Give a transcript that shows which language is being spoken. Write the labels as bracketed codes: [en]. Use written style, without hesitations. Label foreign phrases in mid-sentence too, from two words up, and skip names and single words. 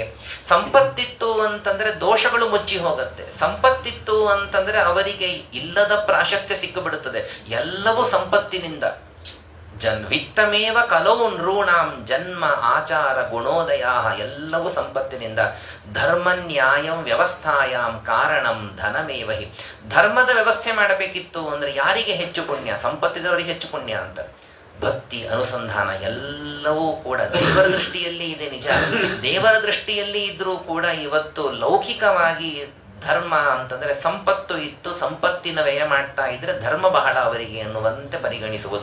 [kn] ಸಂಪತ್ತಿತ್ತು ಅಂತಂದ್ರೆ ದೋಷಗಳು ಮುಚ್ಚಿ ಹೋಗತ್ತೆ. ಸಂಪತ್ತಿತ್ತು ಅಂತಂದ್ರೆ ಅವರಿಗೆ ಇಲ್ಲದ ಪ್ರಾಶಸ್ತ್ಯ ಸಿಕ್ಕಿಬಿಡುತ್ತದೆ. ಎಲ್ಲವೂ ಸಂಪತ್ತಿನಿಂದ. [sa] ವಿತ್ತಮೇವ ಕಲೋ ನೃಣಾಂ ಜನ್ಮ ಆಚಾರ ಗುಣೋದಯ. [kn] ಎಲ್ಲವೂ ಸಂಪತ್ತಿನಿಂದ. [sa] ಧರ್ಮ ನ್ಯಾಯಂ ವ್ಯವಸ್ಥಾಯಾಂ ಕಾರಣಂ ಧನಮೇವ ಹಿ. [kn] ಧರ್ಮದ ವ್ಯವಸ್ಥೆ ಮಾಡಬೇಕಿತ್ತು ಅಂದ್ರೆ ಯಾರಿಗೆ ಹೆಚ್ಚು ಪುಣ್ಯ? ಸಂಪತ್ತಿದವರಿಗೆ ಹೆಚ್ಚು ಪುಣ್ಯ ಅಂತ. ಭಕ್ತಿ, ಅನುಸಂಧಾನ ಎಲ್ಲವೂ ಕೂಡ ದೇವರ ದೃಷ್ಟಿಯಲ್ಲಿ ಇದೆ, ನಿಜ. ದೇವರ ದೃಷ್ಟಿಯಲ್ಲಿ ಇದ್ರೂ ಕೂಡ ಇವತ್ತು ಲೌಕಿಕವಾಗಿ ಧರ್ಮ ಅಂತಂದ್ರೆ ಸಂಪತ್ತು ಇತ್ತು, ಸಂಪತ್ತಿನ ವ್ಯಯ ಮಾಡ್ತಾ ಇದ್ರೆ ಧರ್ಮ ಬಹಳ ಅವರಿಗೆ ಅನ್ನುವಂತೆ ಪರಿಗಣಿಸುವುದು.